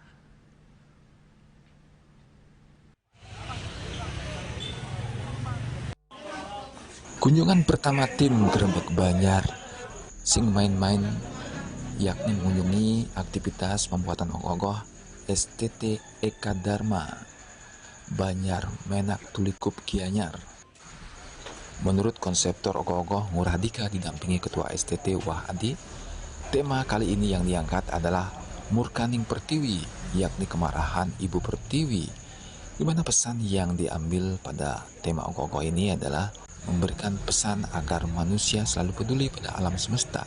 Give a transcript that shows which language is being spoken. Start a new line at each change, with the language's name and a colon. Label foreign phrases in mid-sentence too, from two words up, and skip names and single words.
Indonesian: Kunjungan pertama tim Grebeg Banjar Sing Main-Main yakni mengunjungi aktivitas pembuatan ogoh-ogoh STT Eka Dharma Banjar Menak Tulikup Gianyar. Menurut konseptor ogoh-ogoh Ngurah Dika didampingi Ketua STT Wah Adi, tema kali ini yang diangkat adalah Murkaning Pertiwi, yakni kemarahan Ibu Pertiwi, di mana pesan yang diambil pada tema ogoh-ogoh ini adalah memberikan pesan agar manusia selalu peduli pada alam semesta.